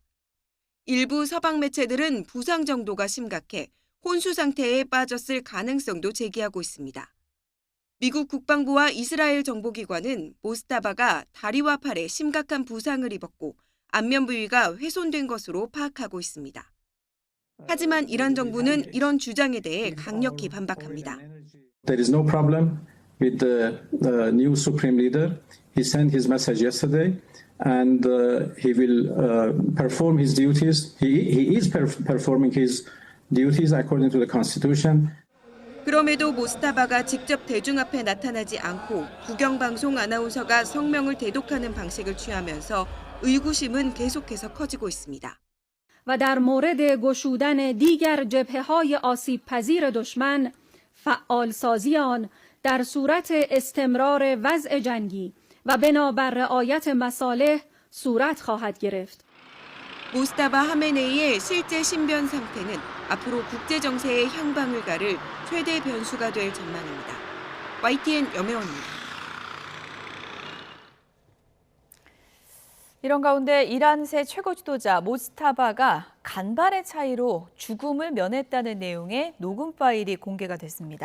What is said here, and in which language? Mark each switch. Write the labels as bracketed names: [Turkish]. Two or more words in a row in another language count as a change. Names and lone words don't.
[Korean] 일부 서방 매체들은 부상 정도가 심각해 혼수 상태에 빠졌을 가능성도 제기하고 있습니다. 미국 국방부와 이스라엘 정보기관은 모스타바가 다리와 팔에 심각한 부상을 입었고 안면 부위가 훼손된 것으로 파악하고 있습니다. 하지만 이란 정부는 이런 주장에 대해 강력히 반박합니다. [English] There is no problem with the new supreme leader. He sent his message yesterday, and he will perform his duties. He is performing his duties according to the Constitution. [Korean] 그럼에도 모스타바가 직접 대중 앞에 나타나지 않고 국영방송 아나운서가 성명을 대독하는 방식을 취하면서 의구심은 계속해서 커지고 있습니다. [Persian] و در مورد گشودن دیگر جبهه‌های آسیب‌پذیر دشمن فعالسازی آن در صورت استمرار وضع جنگی و بنابر رعایت مصالح صورت خواهد گرفت. [Korean] 모스타바 하메네이의 실제 신변 상태는 앞으로 국제 정세의 향방을 가를 최대 변수가 될 전망입니다. YTN 염혜원입니다. 이런 가운데 이란 새 최고 지도자 모스타바가 간발의 차이로 죽음을 면했다는 내용의 녹음 파일이 공개가 됐습니다.